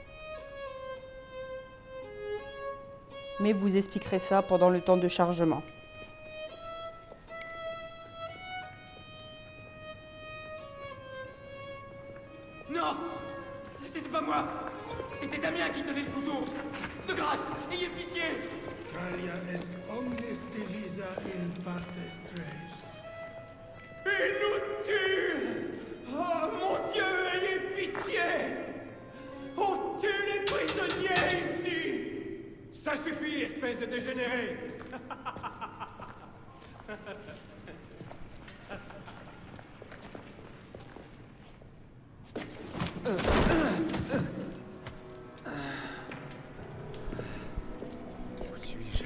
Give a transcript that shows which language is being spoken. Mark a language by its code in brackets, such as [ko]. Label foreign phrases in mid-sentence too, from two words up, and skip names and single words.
[fr] Mais vous expliquerez ça pendant le temps de chargement. Non! C'était pas moi! C'était Damien qui tenait le couteau! De grâce, ayez pitié! [la] Calia est omnis divisa in partes tres. [fr] Il nous tue! Oh mon Dieu, ayez pitié! On tue les prisonniers ici! Ça suffit, espèce de dégénéré! Où suis-je?